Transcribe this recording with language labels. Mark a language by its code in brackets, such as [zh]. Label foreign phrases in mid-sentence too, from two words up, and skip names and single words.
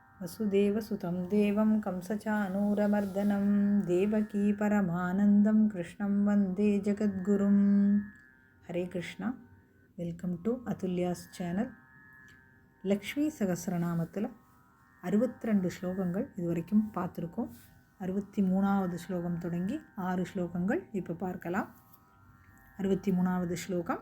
[sa] वसुदेवसुतं देवं कंसचानूरमर्दनं देवकी परमानन्दं कृष्णं वन्दे जगद्गुरुं. [ta] ஹரே கிருஷ்ணா. [en] Welcome to Atulya's channel. [ta] லக்ஷ்மி சகஸ்ரநாமத்தில் 62 ஸ்லோகங்கள் இது வரைக்கும் பார்த்துருக்கோம். 63வது ஸ்லோகம் தொடங்கி 6 ஸ்லோகங்கள் இப்போ பார்க்கலாம். 63வது ஸ்லோகம்.